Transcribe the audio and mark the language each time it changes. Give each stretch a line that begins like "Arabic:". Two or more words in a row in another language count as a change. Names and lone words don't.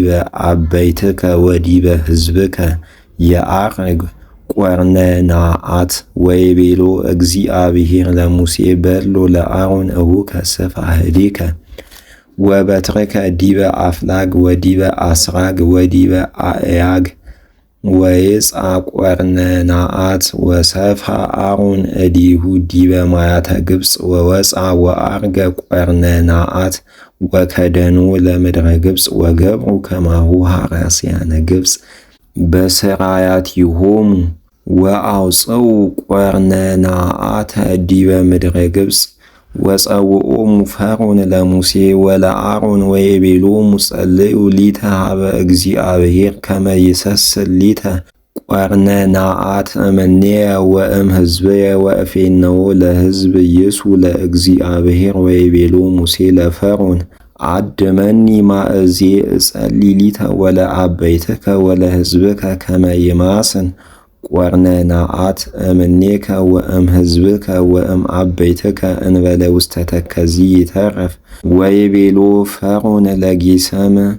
Geez: አበይትከ ወዲበ ሕዝብከ የዐርግ ቈርነ ናአት ወይቤሎ እግዚአብሔር ለሙሴ በሎ ለአሮን እሁከ ስፋህ እዴከ ወበትርከ ዲበ አፍላግ ወዲበ አስራግ ወዲበ አእያግ ወይጽአ ቈርነ ናአት ወሰፋ አሮን እዴሁ ዲበ ማያተ ግብፅ ወወፅአ ወዐርገ ቈርነ ናአት ወከደኖ ለምድረ ግብፅ ወገብሩ ከማሁ ሐራስያነ ግብፅ በስራያቲሆሙ ወአውፅኡ ቈርነ ናአተ ዲበ ምድረ ግብፅ ወጸውዖሙ ፈርዖን ለሙሴ ወለአሮን ወይቤሎሙ ጸልዩ ሊተ ኀበ እግዚአብሔር ከመ ይሰስል ሊተ ቈርነ ናአት እምኔየ ወእም ሕዝብየ ወእፌነዎ ለሕዝብ ይሱ ለእግዚአብሔር ወይቤሎ ሙሴ ለፈርዖን አድመኒ ማእዜ እጸሊ ሊተ ወለአበይትከ ወለሕዝብከ ከመ ይማስን ቈርነ ናአት እምኔከ ወእም ሕዝብከ ወእም አበይትከ እንበለ ውስተ ተከዚ ይተርፍ ወይቤሎ ፈርዖን ለጌሰም